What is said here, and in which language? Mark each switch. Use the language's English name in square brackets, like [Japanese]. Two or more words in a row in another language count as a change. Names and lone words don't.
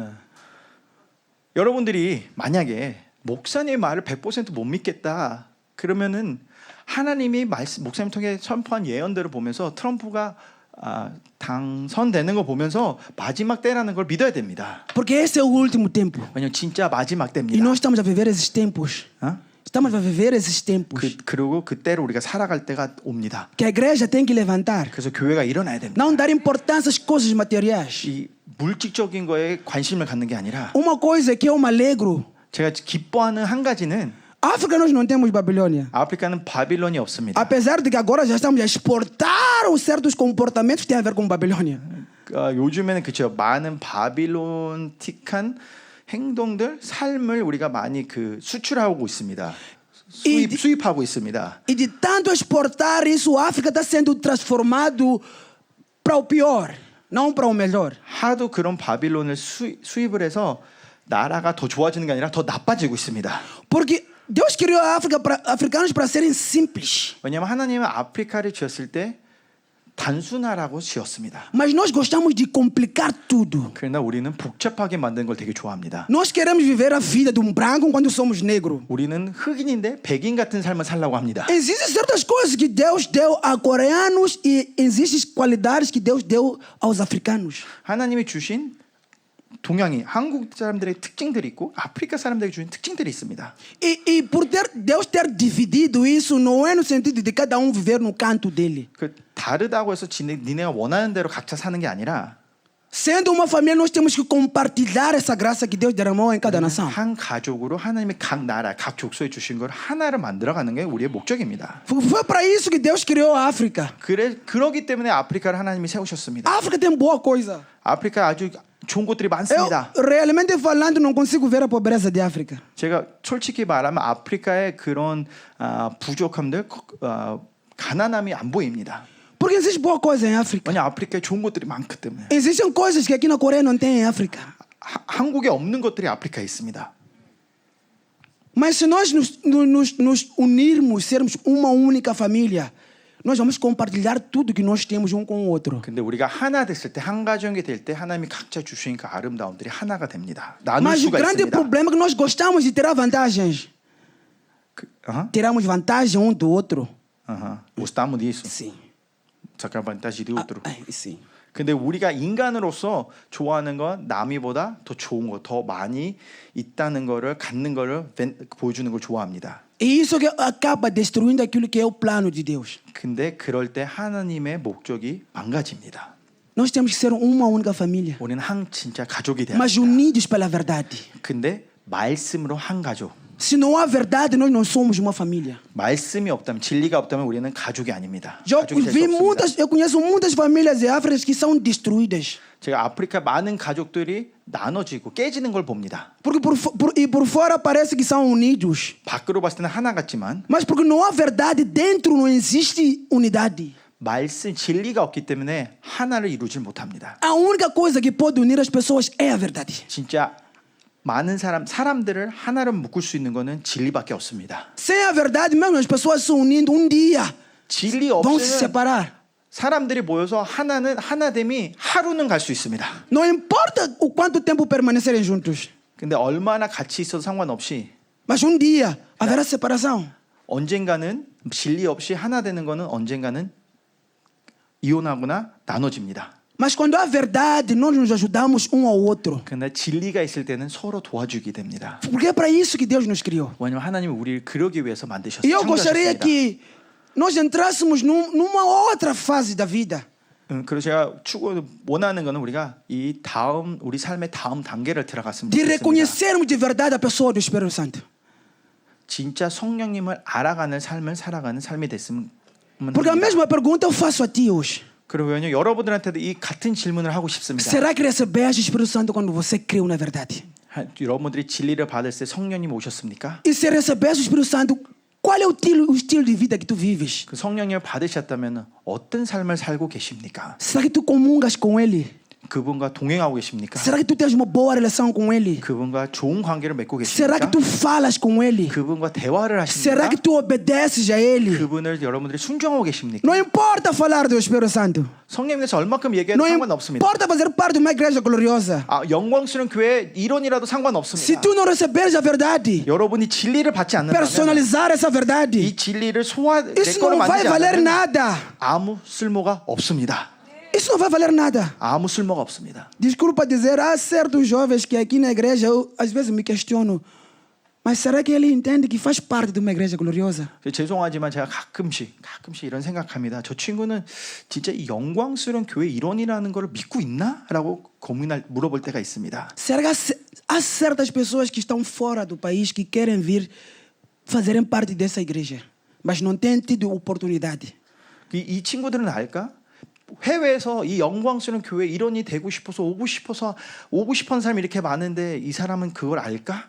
[Korean] 여러분들이 만약에 목사님의 말을 100% 못 믿겠다 그러면은 하나님이 목사님 통해 선포한 예언들을 보면서 트럼프가 당선되는 거 보면서 마지막 때라는 걸 믿어야 됩니다. [Portuguese] Porque esse é o último tempo. [Korean] 왜냐면 진짜 마지막 [Portuguese] E [Korean] 때입니다. [Portuguese] nós estamos a viver esses tempos. [Korean] 어? [Portuguese] Estamos a viver esses tempos. [Korean] 그리고 그때로 우리가 살아갈 때가 옵니다. [Portuguese] Que a igreja tem que levantar. [Korean] 그래서 교회가 일어나야 됩니다. [Portuguese] Não dar importância às coisas materiais. [Korean] 이 물질적인 거에 관심을 갖는 게 아니라 [Portuguese] Uma coisa que eu me alegro. [Korean] 제가 기뻐하는 한 가지는 [Portuguese] África nós não temos Babilônia. [Korean] 아프리카는 바빌론이 없습니다. [Portuguese] Apesar de que agora já estamos a exportar os certos comportamentos que têm a ver com Babilônia. [Korean] 요즘에는 그렇죠. 많은 바빌론틱한 행동들, 삶을 우리가 많이 수출하고 있습니다. 수입하고 있습니다. [Portuguese] E de tanto exportar isso, a África está sendo transformado para o pior, não para o melhor. [Korean] 하도 그런 바빌론을 수입을 해서 나라가 더 좋아지는 게 아니라 더 나빠지고 있습니다. [Portuguese] Porque Deus criou a África africanos para serem simples. [Korean] 왜냐하면 하나님은 아프리카를 지었을 때 단순하라고 지었습니다. [Portuguese] Mas nós gostamos de complicar tudo. [Korean] 그러나 우리는 복잡하게 만든 걸 되게 좋아합니다. [Portuguese] Nós queremos viver a vida de branco quando somos negro. [Korean] 우리는 흑인인데 백인 같은 삶을 살려고 합니다. [Portuguese] Existem certas coisas que Deus deu a coreanos e existem qualidades que Deus deu aos africanos. [Korean] 하나님이 주신 동양인, 한국 사람들의 특징들이 있고 아프리카 사람들에게 주신 특징들이 있습니다. [Portuguese] E por Deus ter dividido isso, não é no sentido de cada viver no canto dele. [Korean] 다르다고 해서 니네가 원하는 대로 각자 사는 게 아니라 [Portuguese] Sendo uma família, nós temos que compartilhar essa graça que Deus derramou em cada nação. [Korean] 한 가족으로 하나님이 각 나라, 각 족속에 주신 걸 하나를 만들어가는 게 우리의 목적입니다. [Portuguese] Foi para isso que Deus criou a África. [Korean] 그러기 때문에 아프리카를 하나님이 세우셨습니다. [Portuguese] A África tem boa coisa. [Korean] 아프리카 아주 좋은 곳들이 많습니다. [Portuguese] Eu, realmente falando, não consigo ver a pobreza de África. [Korean] 제가 솔직히 말하면 아프리카의 그런 부족함들, 가난함이 안 보입니다. [Portuguese] Porque existe boa coisa em África. [Korean] 왜냐 아프리카에 좋은 것들이 많기 때문에. [Portuguese] Existem coisas que aqui na Coreia não tem em África. [Korean] 한국에 없는 것들이 아프리카에 있습니다. [Portuguese] Mas se nós nos unirmos, sermos uma única família, nós vamos compartilhar tudo que nós temos um com o outro. [Korean] 근데 우리가 하나 됐을 때, 한 가정이 될 때 하나님이 각자 주신 그 아름다움들이 하나가 됩니다. 나눌 [Portuguese] Mas o [Korean] 수가 [Portuguese] grande [Korean] 있습니다. [Portuguese] problema é que nós gostamos de tirar vantagens. Tiramos vantagem um do outro. Gostamos disso. Sim. Sacar vantagem de outro. Sim. [Korean] 근데 우리가 인간으로서 좋아하는 건 남이보다 더 좋은 거, 더 많이 있다는 거를 갖는 거를 보여주는 걸 좋아합니다. [Portuguese] E isso que acaba destruindo aquilo que é o plano de Deus. [Korean] 근데 그럴 때 하나님의 목적이 망가집니다. [Portuguese] Nós temos que ser uma única família, [Korean] 우리는 진짜 가족이 돼야 [Portuguese] mas [Korean] 합니다. [Portuguese] unidos pela verdade. [Korean] 근데 말씀으로 한 가족. [Portuguese] Se não há verdade, nós não somos uma família. [Korean] 말씀이 없다면 진리가 없다면 우리는 가족이 아닙니다. 가족이 될 수 없습니다. [Portuguese] Eu conheço muitas famílias de África que são destruídas. [Korean] 제가 아프리카 많은 가족들이 나눠지고 깨지는 걸 봅니다. [Portuguese] Porque por fora parece que são unidos. [Korean] 밖으로 봤을 때는 하나 같지만 [Portuguese] Mas porque não há verdade, dentro não existe unidade. [Korean] 말씀 진리가 없기 때문에 하나를 이루질 못합니다. [Portuguese] A única coisa que pode unir as pessoas é a verdade. [Korean] 진짜 많은 사람들을 하나로 묶을 수 있는 거는 진리밖에 없습니다. [Portuguese] Sem a verdade, mesmo as pessoas se unindo, um dia [Korean] 진리 [Portuguese] vão se [Korean] 없으면 [Portuguese] separar. [Korean] 사람들이 모여서 하나됨이 하루는 갈 수 있습니다. [Portuguese] Não importa o quanto tempo permanecerem juntos. [Korean] 근데 얼마나 같이 있어도 상관없이 [Portuguese] Mas um dia haverá separação. [Korean] 언젠가는 진리 없이 하나 되는 거는 언젠가는 이혼하거나 나눠집니다. [Portuguese] Mas quando há verdade, nós nos ajudamos um ao outro. [Korean] 근데 진리가 있을 때는 서로 도와주게 됩니다. [Portuguese] Porque é para isso que Deus nos criou. [Korean] 왜냐하면 하나님은 우리를 그러기 위해서 만드셨어요. [Portuguese] E eu gostaria [Korean] 창조하셨습니다. [Portuguese] que nós entrássemos numa outra fase da vida. [Korean] 그래서 제가 원하는 거는 우리가 우리 삶의 다음 단계를 들어갔으면 [Portuguese] De [Korean] 좋겠습니다. [Portuguese] reconhecermos de verdade a pessoa do Espírito Santo. [Korean] 진짜 성령님을 알아가는 삶을 살아가는 삶이 됐으면 [Portuguese] Porque a [Korean] 합니다. [Portuguese] mesma pergunta eu faço a ti hoje. [Korean] 그러면 여러분들한테도 이 같은 질문을 하고 싶습니다. [Portuguese] Será que recebeste o Espírito Santo quando você creu na verdade? [Korean] 여러분들이 진리를 받을 때 성령님 오셨습니까? [Portuguese] E se recebeste o Espírito Santo, qual é o estilo de vida que tu vives? [Korean] 그 성령님을 받으셨다면 어떤 삶을 살고 계십니까? [Portuguese] Será que tu comungas com Ele? [Korean] 그분과 동행하고 계십니까? [Portuguese] Será que tu tens uma boa relação com Ele? [Korean] 그분과 좋은 관계를 맺고 [Portuguese] Será que [Korean] 계십니까? [Portuguese] tu falas com Ele? [Korean] 그분과 대화를 [Portuguese] Será [Korean] 하십니까? [Portuguese] que tu obedeces a Ele? [Korean] 그분을 여러분들이 순종하고 계십니까? [Portuguese] Não importa falar do Espírito Santo. [Korean] 성령님께서 얼마큼 얘기해도 [Portuguese] Não [Korean] 상관없습니다. [Portuguese] importa fazer parte de uma igreja gloriosa. [Korean] 영광스러운 교회 이론이라도 [Portuguese] Se [Korean] 상관없습니다. [Portuguese] tu não receberes a verdade, [Korean] 여러분이 진리를 받지 않는다면 [Portuguese] personalizar essa verdade, [Korean] 이 진리를 내 [Portuguese] isso [Korean] 거로 [Portuguese] não vai [Korean] 만들지 [Portuguese] valer [Korean] 않으면 [Portuguese] nada. [Korean] 아무 쓸모가 없습니다. [Portuguese] Isso não vai valer nada. [Korean] 아무 쓸모가 없습니다. [Portuguese] Desculpa dizer, há certos jovens que aqui na igreja eu às vezes me questiono, mas será que ele entende que faz parte de uma igreja gloriosa? [Korean] 죄송하지만 제가 가끔씩 이런 생각합니다. 저 친구는 진짜 이 영광스러운 교회 일원이라는 걸 믿고 있나? 라고 물어볼 때가 있습니다. [Portuguese] Será que há certas pessoas que estão fora do país que querem vir fazerem parte dessa igreja, mas não têm tido oportunidade? [Korean] 이 친구들은 알까? 해외에서 이 영광스러운 교회 일원이 되고 싶어서 오고 싶은 사람이 이렇게 많은데 이 사람은 그걸 알까?